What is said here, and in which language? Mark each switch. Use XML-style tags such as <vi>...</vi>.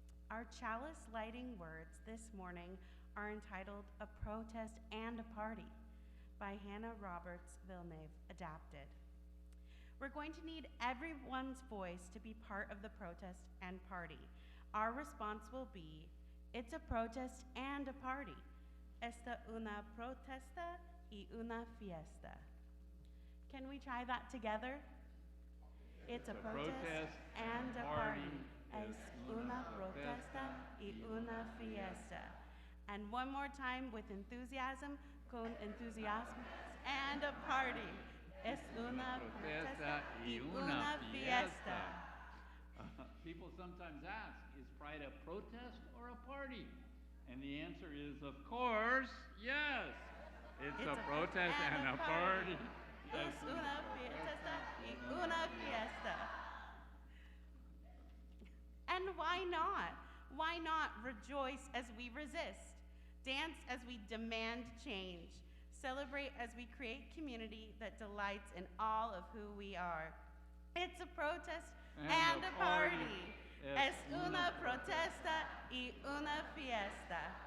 <en>Our chalice lighting words this morning are entitled A Protest and a Party by Hannah Roberts Villeneuve, adapted. We're going to need everyone's voice to be part of the protest and party. Our response will be, it's a protest and a party.</en> <es>Esta una protesta y una fiesta.</es> <en>Can we try that together? It's a protest and a party.</en> <es>Es una protesta y una fiesta.</es> <en>And one more time with enthusiasm,</en> <es>con entusiasmo,</es> <en>and a party.</en> <es>Es una protesta y una fiesta.</es> <en>People sometimes ask, is pride a protest or a party? And the answer is, of course, yes. It's a protest and a party.</en> <es>Es una fiesta y una fiesta.</es> <en>And why not? Why not rejoice as we resist? Dance as we demand change. Celebrate as we create community that delights in all of who we are. It's a protest and a party.</en> <es>Es una protesta y una fiesta.</es>